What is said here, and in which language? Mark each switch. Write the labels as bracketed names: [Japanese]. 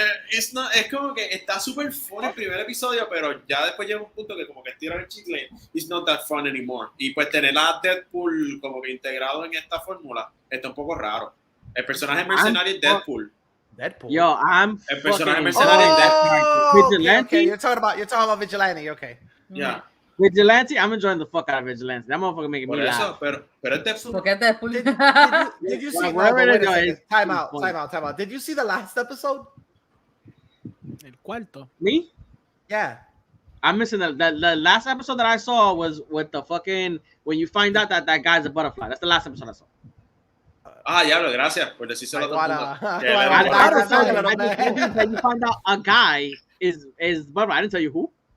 [Spanish] es como que está súper fun el primer episodio, pero ya después llega un punto que como que estiran el chicle, it's not that fun anymore. Y pues tener a Deadpool como que integrado en esta fórmula está un poco raro. El personaje mercenario es Deadpool. Yo, el personaje mercenario es Deadpool. Vigilante. [English] Okay, you're talking about Vigilante, okay. Yeah. Vigilante, I'm enjoying the fuck out of Vigilante. That motherfucker making me laugh. [Spanish] Pero es Deadpool. ¿Por qué Deadpool? [English] Did you see? Time out. Did you see the last episode? [Spanish] El cuarto. [English] Me? Yeah. I'm missing the last episode that I saw was with the fucking when you find out that guy's a butterfly. That's the last episode I saw. [Spanish] Diablo, gracias por decírselo a todo el mundo. [English] You find out a guy is butterfly. I didn't tell you who.